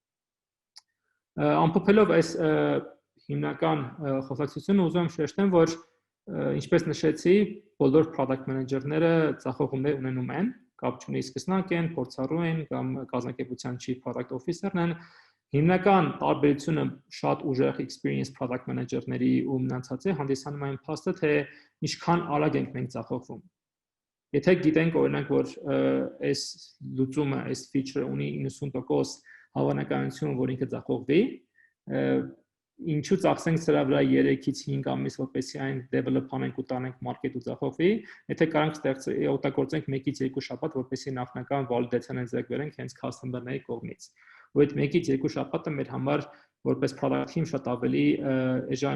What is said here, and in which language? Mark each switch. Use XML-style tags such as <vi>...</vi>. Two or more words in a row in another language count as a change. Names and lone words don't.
<hy>Ամփոփելով այս հիմնական խոսակցությունը ուզում եմ շեշտեմ, որ ինչպես նշեցի, բոլոր</hy> <en>product manager-ները</en> <hy>ծախողումներ ունենում են, կապ չունի սկսնակ են, փորձառու են կամ կազմակերպության</hy> <en>chief product officer-ն</en> <hy>են։ Հիմնական տարբերությունը շատ ուժեղ</hy> <en>experience product manager-ների</en> <hy>ու մնացածի հանդիսանում այն փաստը, թե ինչքան արագ ենք մենք ծախողվում։ Եթե գիտենք օրինակ, որ այս լուծումը, այս feature-ը ունի 90% հավանականություն, որ ինքը ծախողվի, ինչու ծախսենք սրա վրա 3-ից 5 ամիս, որպեսզի այն develop անենք ու տանենք market ու ծախողվի, եթե կարանք օգտագործենք 1-ից 2 շաբաթ, որպեսզի նախնական validation-ը ձեռք բերենք հենց customer-ների կողմից։ Ու այդ 1-ից 2 շաբաթը մեր համար որպես</hy> <en>product team</en> <hy>շատ ավելի էժան</hy>